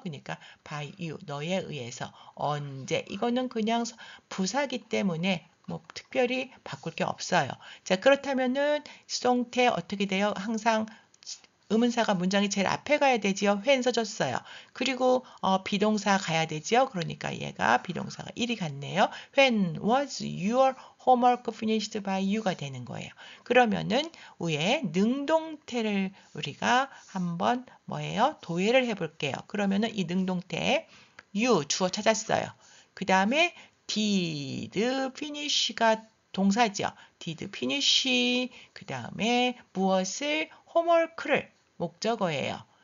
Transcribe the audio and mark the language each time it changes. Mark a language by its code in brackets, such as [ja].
[ko] 그러니까 [en] by you [ko] 너에 의해서 언제 이거는 그냥 부사기 때문에 뭐 특별히 바꿀 게 없어요. 자, 그렇다면은 수동태 어떻게 돼요? 항상 의문사가 문장이 제일 앞에 가야 되지요. when 써줬어요. 그리고 비동사 가야 되지요. 그러니까 얘가 비동사가 1이 갔네요. [en] When was your homework finished by you가 되는 거예요. [ko] 그러면은 위에 능동태를 우리가 한번 뭐예요? 도예를 해볼게요. 그러면은 이 능동태 you 주어 찾았어요. 그 다음에 [en] did finish [ko] 가 동사죠. [en] did finish [ko] 그 다음에 무엇을 homework를 목적어예요.